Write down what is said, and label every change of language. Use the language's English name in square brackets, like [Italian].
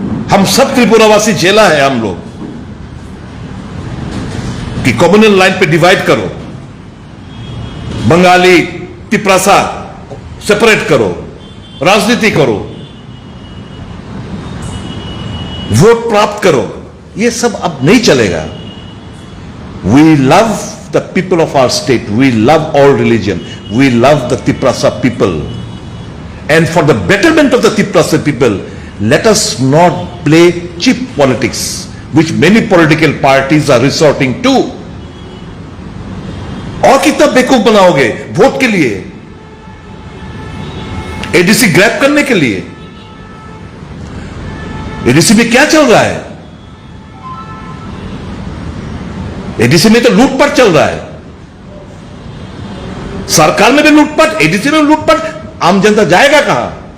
[Hindi] हम सब त्रिपुरावासी झेला है हम लोग कि कम्युनल लाइन पे डिवाइड करो, बंगाली तिप्रासा सेपरेट करो, राजनीति करो, वोट प्राप्त करो। ये सब अब नहीं चलेगा। [English] We love the people of our state. We love all religion. We love the Tiprasa people. And for the betterment of the Tiprasa people, let us not play cheap politics, which many political parties are resorting to. [Hindi] और कितना बेवकूफ बनाओगे vote के लिए, ADC grab करने के लिए? ADC में क्या चल रहा है? एडीसी में तो लूटपाट चल रहा है, सरकार में भी लूटपाट, एडीसी में लूटपाट, आम जनता जाएगा कहां?